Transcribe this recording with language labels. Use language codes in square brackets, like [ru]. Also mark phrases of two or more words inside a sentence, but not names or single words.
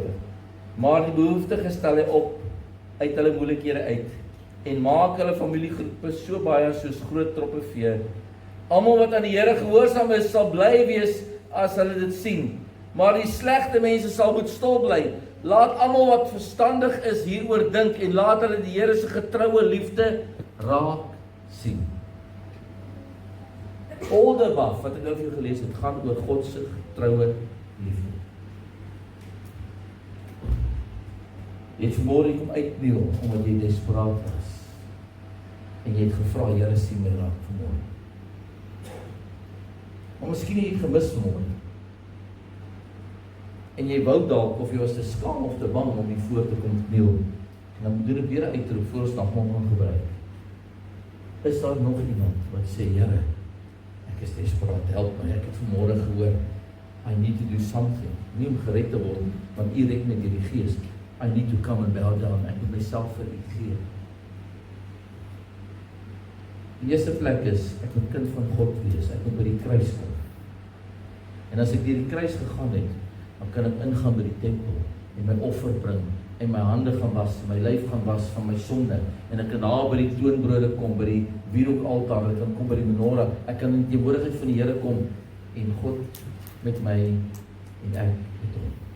[af] Maar die behoeftige stel hy op uit hulle moeilikhede uit, en maak hulle familiegroepe so baie soos groot troppe vee. Almal wat aan die Here gehoorsaam is, sal bly wees as hulle dit sien. Maar die slegte mense sal moet stil bly. Laat almal wat verstandig is hieroor dink, en laat hulle die Here se getroue liefde raak sien. [en] All the above, [af] wat ek nou vir jou gelees het, gaan oor God se getroue liefde. Jy het vanmôre kom uitkniel, omdat jy desperaat was. En jy het gevra, Here, sien my raak vanmôre. Maar miskien het jy gemis vanmôre. En jy wou dalk, of jy was te skaam of te bang om hier voor te kom kniel. En dan doen ek weer 'n uitroep voor ons nagmaal gaan gebruik. Is daar nog iemand wat sê, Here, ek is desperaat, help my, ek het vanmôre gehoor, [en] I need to do something, [af] nie om gered te word, want U red met die Gees, [en] I need to come and bow down, [af] ek moet myself vir U gee. Die eerste plek is, ek moet kind van God wees, ek moet by die kruis kom. En as ek deur die kruis gegaan het, dan kan ek ingaan by die tempel, en my offer bring, en my hande gaan was, my lyf gaan was van my sonde, en ek kan daar by die toonbrode kom, by die wierookaltaar, ek kan kom by die menorah, ek kan in die teenwoordigheid van die Here kom, en God met my, en ek met hom.